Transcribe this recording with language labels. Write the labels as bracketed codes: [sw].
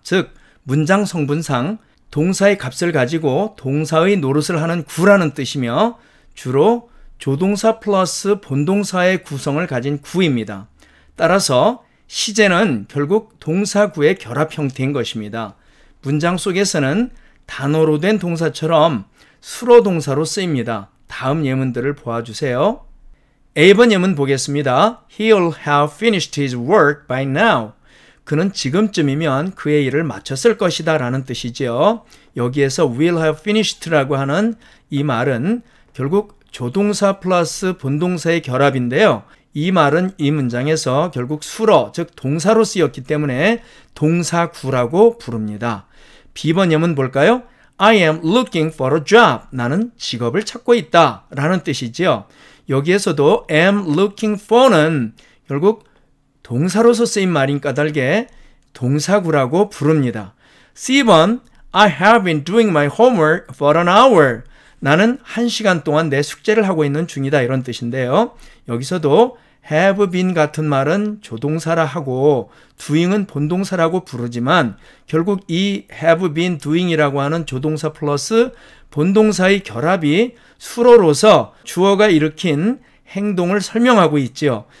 [ko] 즉 문장 성분상 동사의 값을 가지고 동사의 노릇을 하는 구라는 뜻이며 주로 조동사 플러스 본동사의 구성을 가진 구입니다. 따라서 시제는 결국 동사구의 결합 형태인 것입니다. 문장 속에서는 단어로 된 동사처럼 수로 동사로 쓰입니다. 다음 예문들을 보아주세요. A번 예문 보겠습니다. [en] He'll have finished his work by now. [ko] 그는 지금쯤이면 그의 일을 마쳤을 것이다 라는 뜻이죠. 여기에서 [en] will have finished [ko] 라고 하는 이 말은 결국 조동사 플러스 본동사의 결합인데요. 이 말은 이 문장에서 결국 수로 즉 동사로 쓰였기 때문에 동사구라고 부릅니다. B번 예문 볼까요? [en] I am looking for a job. [ko] 나는 직업을 찾고 있다 라는 뜻이지요. 여기에서도 [en] am looking for [ko] 는 결국 동사로서 쓰인 말인 까닭에 동사구라고 부릅니다. C번 [en] I have been doing my homework for an hour. [ko] 나는 1시간 동안 내 숙제를 하고 있는 중이다 이런 뜻인데요. 여기서도 [en] have been [ko] 같은 말은 조동사라 하고 doing은 본동사라고 부르지만 결국 이 [en] have been doing [ko] 이라고 하는 조동사 플러스 본동사의 결합이 수로로서 주어가 일으킨 행동을 설명하고 있지요.